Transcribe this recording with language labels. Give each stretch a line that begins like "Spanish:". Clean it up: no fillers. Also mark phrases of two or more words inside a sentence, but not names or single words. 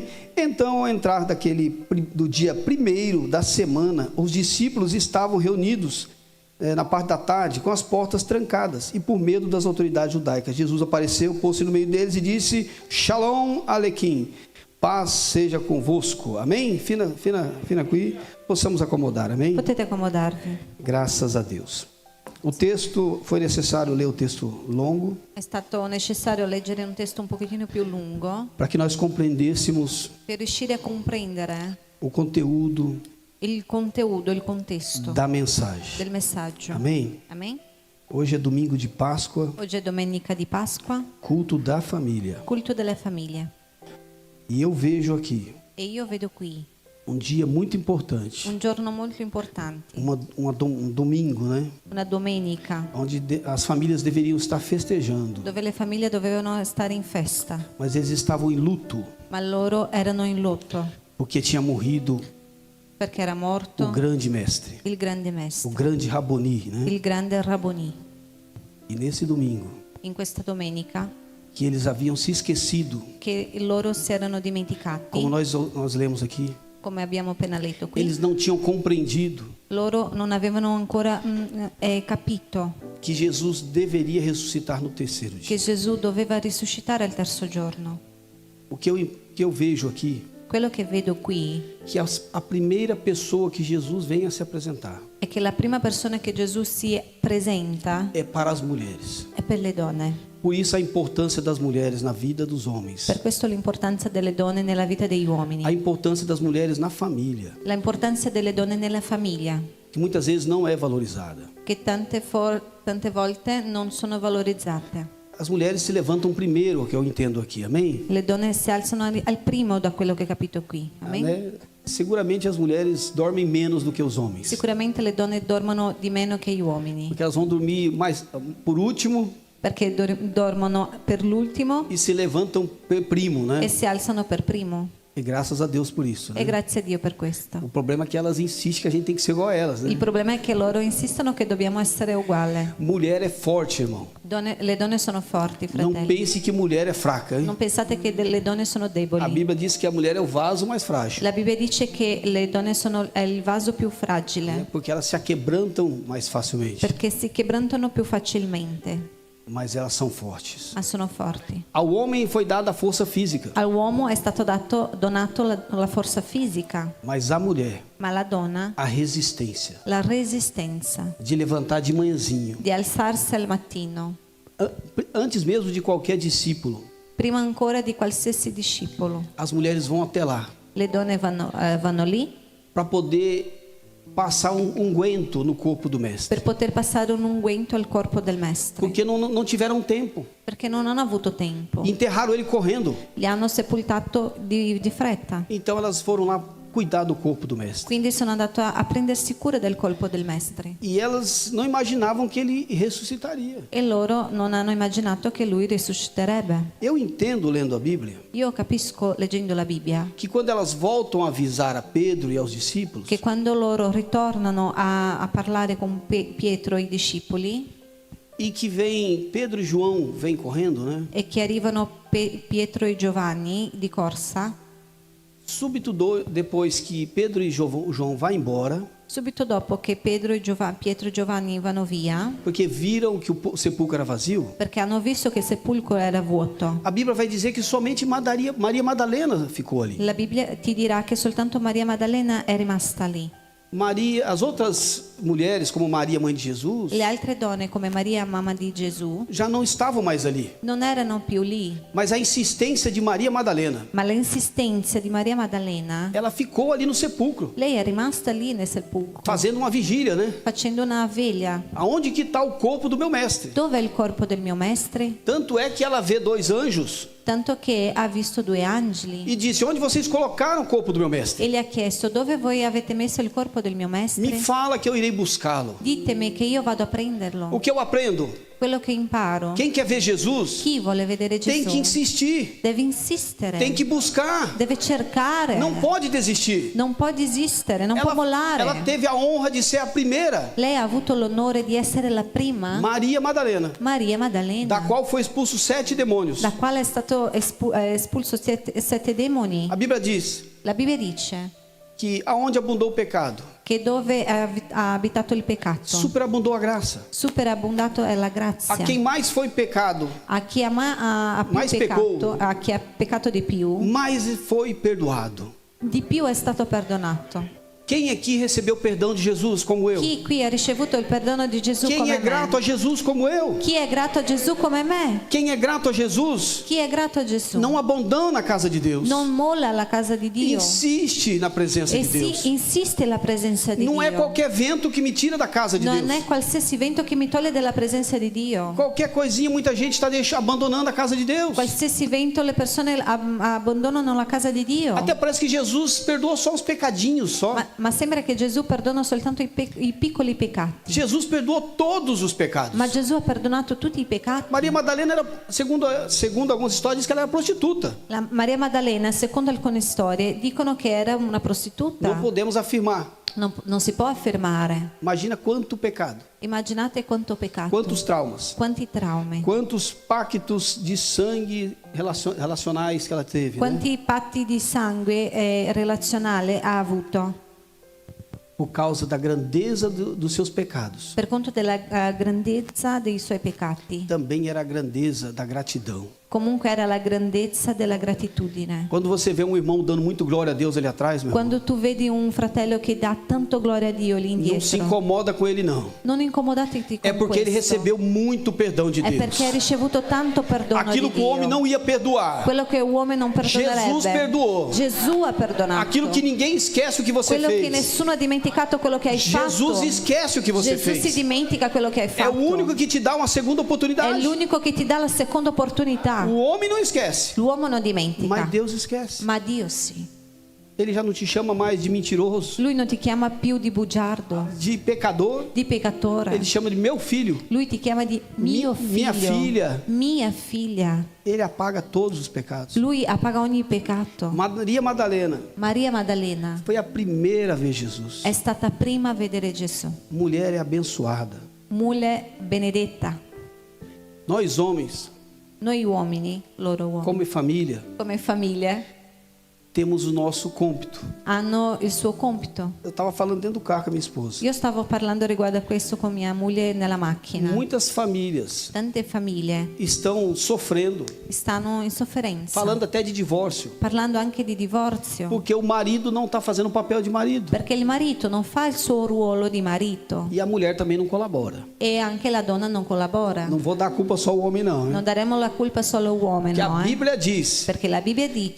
Portuguese: Então, ao entrar do dia 1º da semana, os discípulos estavam reunidos na parte da tarde, com as portas trancadas, e por medo das autoridades judaicas. Jesus apareceu, pôs-se no meio deles e disse:
Hebrew: שלום עליכם,
Portuguese: paz seja convosco, amém? Fina aqui, possamos acomodar, amém?
Italian: Potete accomodarvi.
Portuguese: Graças a Deus. O texto, foi necessário ler o texto longo.
Italian: È stato necessario leggere un testo un pochettino più lungo
Portuguese: para que nós compreendêssemos
Italian: per riuscire a comprendere
Portuguese: o conteúdo,
Italian: il contenuto, il contesto
Portuguese: da mensagem.
Italian: del messaggio.
Portuguese: Amém? Amém? Hoje é domingo de Páscoa,
Italian: Oggi è domenica di Pasqua,
Portuguese: culto da família.
Italian: culto della famiglia.
Portuguese: E eu vejo aqui
Italian: E io vedo qui
Portuguese: Um dia muito importante.
Italian: un giorno molto importante,
Portuguese: Um domingo, né?
Italian: una domenica,
Portuguese: Onde as famílias deveriam estar festejando.
Italian: dove le famiglie dovevano stare in festa,
Portuguese: Mas eles estavam em luto.
Italian: ma loro erano in lutto
Portuguese: Porque tinha morrido
Italian: perché era morto
Portuguese: o grande mestre.
Italian: il grande
Portuguese: O
Italian: maestro,
Portuguese: grande Raboni, né?
Italian: il grande Rabboni.
Portuguese: E nesse domingo,
Italian: In questa domenica
Portuguese: que eles haviam se esquecido,
Italian: che loro si erano dimenticati,
Portuguese: como nós lemos aqui,
Italian: come abbiamo appena letto qui,
Portuguese: eles não tinham compreendido
Italian: loro non avevano ancora capito
Portuguese: que Jesus deveria ressuscitar no terceiro dia.
Italian: che Gesù doveva risuscitare al terzo giorno.
Portuguese: O que eu vejo aqui,
Italian: Quello che vedo qui
Portuguese: que a primeira pessoa que Jesus vem a se apresentar
Italian: è che la prima persona che Gesù si presenta
Portuguese: é para as mulheres.
Italian: è per le donne.
Portuguese: Por isso a importância das mulheres na vida dos homens.
Italian: Per questo l'importanza delle donne nella vita degli
Portuguese: A
Italian: uomini,
Portuguese: importância das mulheres na família,
Italian: l'importanza delle donne nella famiglia,
Portuguese: que muitas vezes não é valorizada.
Italian: che tante volte non sono valorizzate.
Portuguese: As mulheres se levantam primeiro, que eu entendo aqui, amém?
Italian: Le donne si alzano al primo, da quello che ho capito qui. Amen?
Portuguese: Né? Seguramente as mulheres dormem menos do que os homens,
Italian: Sicuramente le donne dormono di meno che gli uomini,
Portuguese: porque elas vão dormir mais por último
Italian: perché dormono per l'ultimo
Portuguese: e se levantam primo, né?
Italian: e si alzano per primo.
Portuguese: E graças a Deus por isso,
Italian: E
Portuguese: né?
Italian: grazie a Dio per questo.
Portuguese: O problema é que elas insistem que a gente tem que ser igual a elas, né?
Italian: Il problema è che loro insistono che dobbiamo essere uguali.
Portuguese: Mulher é forte, irmão.
Italian: Le donne sono forti,
Portuguese: Não
Italian: fratelli.
Portuguese: pense que mulher é fraca, hein?
Italian: Non pensate che le donne sono
Portuguese: A
Italian: deboli.
Portuguese: Bíblia diz que a mulher é o vaso mais frágil,
Italian: La Bibbia dice che le donne sono è il vaso più
Portuguese: né?
Italian: fragile,
Portuguese: Porque elas se aquebrantam mais facilmente,
Italian: perché si quebrantano più facilmente,
Portuguese: mas elas são fortes.
Italian: ma sono forti.
Portuguese: Ao homem foi dada a força física,
Italian: All'uomo è stato donato la forza fisica,
Portuguese: mas a mulher
Italian: ma alla donna
Portuguese: a resistência
Italian: la resistenza
Portuguese: de levantar de manhãzinho,
Italian: di alzarsi al mattino,
Portuguese: antes mesmo de qualquer discípulo.
Italian: prima ancora di qualsiasi discepolo.
Portuguese: As mulheres vão até lá
Italian: Le donne vanno lì
Portuguese: para poder passar unguento no corpo do mestre,
Italian: per poter passare un unguento al corpo del maestro,
Portuguese: porque não tiveram tempo.
Italian: perché non hanno avuto tempo.
Portuguese: Enterraram ele correndo.
Italian: Li hanno sepultato di fretta.
Portuguese: Então elas foram lá cuidar do corpo do mestre.
Italian: Quindi sono andato a prendersi cura del corpo del maestro.
Portuguese: E elas não imaginavam que ele ressuscitaria.
Italian: E loro non hanno immaginato che lui risusciterebbe.
Portuguese: Eu entendo, lendo a Bíblia,
Italian: Io capisco, leggendo la Bibbia,
Portuguese: que quando elas voltam a avisar a Pedro e aos discípulos,
Italian: che quando loro ritornano a parlare con Pietro e i discepoli,
Portuguese: e que vem Pedro e João vêm correndo, né?
Italian: e che arrivano Pietro e Giovanni di corsa,
Portuguese: Súbito depois que Pedro e João vão embora,
Italian: subito dopo che Pietro e Giovanni vanno via,
Portuguese: porque viram que o sepulcro era vazio,
Italian: perché hanno visto che il sepolcro era vuoto.
Portuguese: a Bíblia vai dizer que somente Maria Madalena ficou ali.
Italian: La Bibbia ti dirà che soltanto Maria Maddalena è rimasta lì.
Portuguese: As outras mulheres, como Maria, mãe de Jesus,
Italian: Le altre donne, come Maria, mamma di Gesù,
Portuguese: já não estavam mais ali.
Italian: non erano più lì,
Portuguese: Mas a insistência de Maria Madalena,
Italian: ma l'insistenza di Maria Maddalena,
Portuguese: ela ficou ali no sepulcro,
Italian: lei è rimasta lì nel sepolcro,
Portuguese: fazendo uma vigília, né?
Italian: facendo una veglia.
Portuguese: Aonde que está o corpo do meu mestre?
Italian: Dove è il corpo del mio mestre?
Portuguese: Tanto é que ela vê dois anjos
Italian: Tanto che ha visto due angeli
Portuguese: e disse: onde vocês colocaram o corpo do meu mestre?
Italian: e gli ha chiesto: dove voi avete messo il corpo del mio
Portuguese: Me
Italian: mestre?
Portuguese: fala que eu irei buscá-lo.
Italian: Ditemi che io vado a
Portuguese: O
Italian: prenderlo.
Portuguese: que eu aprendo?
Italian: Quello che imparo.
Portuguese: Quem quer ver Jesus
Italian: Chi vuole vedere
Portuguese: tem que
Italian: Gesù
Portuguese: insistir,
Italian: deve insistere,
Portuguese: tem que buscar,
Italian: deve cercare,
Portuguese: não pode desistir.
Italian: non può desistere, non può mollare.
Portuguese: Ela teve a honra de ser a primeira,
Italian: Lei ha avuto l'onore di essere la prima,
Portuguese: Maria Madalena,
Italian: Maria
Portuguese: da
Italian: Maddalena,
Portuguese: qual foi expulso 7 demônios.
Italian: da quale è stato espulso sette demoni.
Portuguese: A Bíblia diz
Italian: La Bibbia dice
Portuguese: que aonde abundou o pecado,
Italian: che dove ha abitato il peccato,
Portuguese: superabundou a graça.
Italian: superabbondato è la
Portuguese: A
Italian: grazia.
Portuguese: quem mais foi pecado,
Italian: A chi ha più
Portuguese: Mais
Italian: peccato,
Portuguese: pecou.
Italian: a chi ha peccato di più
Portuguese: mais foi perdoado.
Italian: è stato perdonato.
Portuguese: Quem aqui recebeu o perdão de Jesus como eu?
Italian: Chi qui ha ricevuto il perdono di Gesù
Portuguese: Quem
Italian: come
Portuguese: é grato
Italian: me?
Portuguese: a Jesus como eu?
Italian: Chi è grato a Gesù come me?
Portuguese: Quem é grato a Jesus
Italian: Chi è grato a Gesù
Portuguese: não abandona a casa de Deus.
Italian: non molla la casa di Dio
Portuguese: Insiste na presença
Italian: e
Portuguese: de Deus.
Italian: insiste nella presenza di
Portuguese: Não é
Italian: Dio.
Portuguese: qualquer vento que me tira da casa de
Italian: Non
Portuguese: Deus.
Italian: è qualsiasi vento che mi toglie dalla presenza di Dio.
Portuguese: Qualquer coisinha, muita gente está abandonando a casa de Deus.
Italian: Qualsiasi vento le persone abbandonano la casa di Dio.
Portuguese: Até parece que Jesus perdoou só os pecadinhos só.
Italian: Ma sembra che Gesù perdona soltanto i piccoli peccati.
Portuguese: Jesus perdoou todos os pecados.
Italian: Ma Gesù ha perdonato tutti i peccati.
Portuguese: Maria Madalena era, segundo algumas histórias, diz que ela era prostituta.
Italian: La Maria Maddalena, secondo alcune storie, dicono che era una prostituta.
Portuguese: Não podemos afirmar.
Italian: Non si può affermare.
Portuguese: Imagina quanto pecado,
Italian: Immaginate quanto peccato,
Portuguese: quantos traumas,
Italian: quanti traumi,
Portuguese: quantos pactos de sangue relacionais que ela teve. Né?
Italian: quanti patti di sangue relazionale ha avuto
Portuguese: Por causa da grandeza dos seus pecados.
Italian: per conto della grandezza dei suoi peccati.
Portuguese: Também era a grandeza da gratidão.
Italian: Comunque era la grandezza della gratitudine.
Portuguese: Quando você vê um irmão dando muito glória a Deus ali atrás, meu irmão,
Italian: Quando tu vedi un fratello che dà tanto gloria a Dio lì
Portuguese: não se
Italian: indietro,
Portuguese: incomoda com ele não.
Italian: non incomodatevi con
Portuguese: É porque ele
Italian: questo.
Portuguese: recebeu muito perdão de
Italian: È perché ha
Portuguese: Deus.
Italian: ricevuto tanto perdono
Portuguese: Aquilo
Italian: di
Portuguese: que o homem
Italian: Dio.
Portuguese: não ia perdoar,
Italian: Quello che l'uomo non perdonerebbe.
Portuguese: Jesus perdoou.
Italian: Gesù ha perdonato.
Portuguese: Aquilo que ninguém esquece o que você
Italian: Quello che
Portuguese: fez,
Italian: nessuno ha dimenticato quello che hai
Portuguese: Jesus
Italian: fatto.
Portuguese: esquece o que você
Italian: Gesù si
Portuguese: fez.
Italian: dimentica quello che hai
Portuguese: É
Italian: fatto.
Portuguese: o único que te dá uma segunda
Italian: È
Portuguese: oportunidade.
Italian: l'unico che ti dà la seconda opportunità.
Portuguese: O homem não esquece,
Italian: L'uomo non dimentica,
Portuguese: mas Deus esquece.
Italian: ma Dio sì.
Portuguese: Ele já não te chama mais de mentiroso,
Italian: Lui non ti chiama più di bugiardo,
Portuguese: de pecador.
Italian: di peccatore.
Portuguese: Ele chama de meu filho.
Italian: Lui ti chiama di mio Mia figlio, figlia. mia figlia.
Portuguese: Ele apaga todos os pecados.
Italian: Lui appaga ogni peccato.
Portuguese: Maria Madalena
Italian: Maria Maddalena
Portuguese: foi a primeira a ver Jesus.
Italian: è stata prima a vedere Gesù.
Portuguese: Mulher é abençoada.
Italian: Mule benedetta.
Portuguese: Nós homens,
Italian: Noi uomini, loro uomini,
Portuguese: como família,
Italian: come famiglia,
Portuguese: temos o nosso cômpito.
Italian: hanno il suo compito.
Portuguese: Eu estava falando dentro do carro com a minha esposa.
Italian: Io stavo parlando riguardo a questo con mia moglie nella macchina.
Portuguese: Muitas famílias
Italian: Tante famiglie
Portuguese: estão sofrendo,
Italian: stanno in sofferenza,
Portuguese: falando até de divórcio,
Italian: parlando anche di divorzio,
Portuguese: porque o marido não está fazendo o papel de marido
Italian: perché il marito non fa il suo ruolo di marito
Portuguese: e a mulher também não colabora.
Italian: e anche la donna non collabora.
Portuguese: Não vou dar a culpa só ao homem não,
Italian: Non
Portuguese: né?
Italian: daremo la colpa solo all'uomo,
Portuguese: Que a
Italian: no?
Portuguese: Bíblia diz
Italian: Perché la Bibbia
Portuguese: que
Italian: dice